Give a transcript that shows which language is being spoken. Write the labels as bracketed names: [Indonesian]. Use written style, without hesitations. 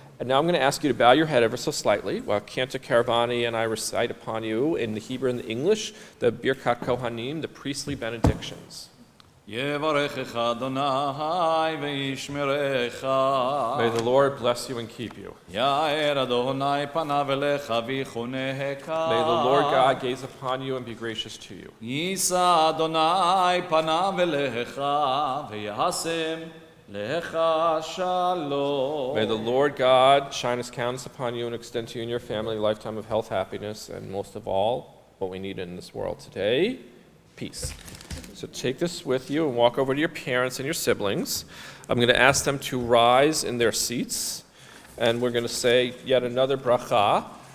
[English] And now I'm going to ask you to bow your head ever so slightly while Cantor Caravani and I recite upon you in the Hebrew and the English the Birkat Kohanim, the priestly benedictions. [Hebrew] יברכך אדוני וישמרך. [English] May the Lord bless you and keep you. [Hebrew] יאר אדוני פניו אליך ויחונך. [English] May the Lord God gaze upon you and be gracious to you. [Hebrew] יישא אדוני פניו אליך וישם לך שלום. [English] May the Lord God shine his countenance upon you and extend to you and your family a lifetime of health, happiness, and most of all, what we need in this world today, peace. So take this with you and walk over to your parents and your siblings. I'm going to ask them to rise in their seats, and we're going to say yet another bracha.